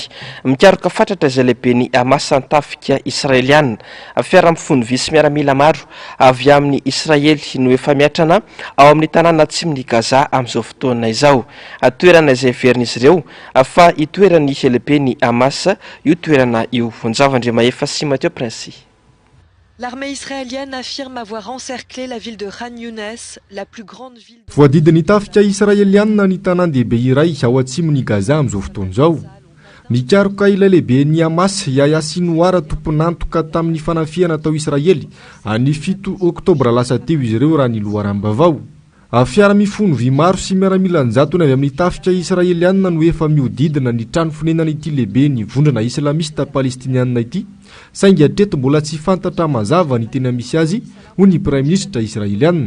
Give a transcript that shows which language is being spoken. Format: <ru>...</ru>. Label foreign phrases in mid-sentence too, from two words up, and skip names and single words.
<mg>Mikaroka fatratra izay lehibe ny Hamas tafika Israeliana. Fiara-mifon'ny visy miaramila maro avy amin'ny Israely no efa miatrana ao amin'ny tanàna atsimon'ny Gaza amin'izao fotoana izao. Toerana izay heverin'izy ireo fa itoerany lehibe ny Hamas io toerana io. Vonjavandremahefa sy Mathieu Prince.</mg> <fr>L'armée israélienne affirme avoir encerclé la ville de Khan Younes, la plus grande ville.</fr> <mg>Voadidiny tafika Israeliana ny tanàn-dehibe iray ao atsimon'ny Gaza amin'izao fotoana izao. Mikaroka ila lehibe ny Hamas Yahya Sinwar tomponantoka tamin'ny fanafiana tao Israely any 7 oktobra lasa teo izy ireo raha ny loharambavao. fiara-mifono vy maro sy miaramilanjatony avy amin'ny tafika israelianina no efa miodidina ny trano fonenana ity lehibe ny vondrana islamista palestinianina ity saingy hatreto mbola tsy fantatra mazava ny tena misy azy ho ny praiminisitra israelianina.</mg>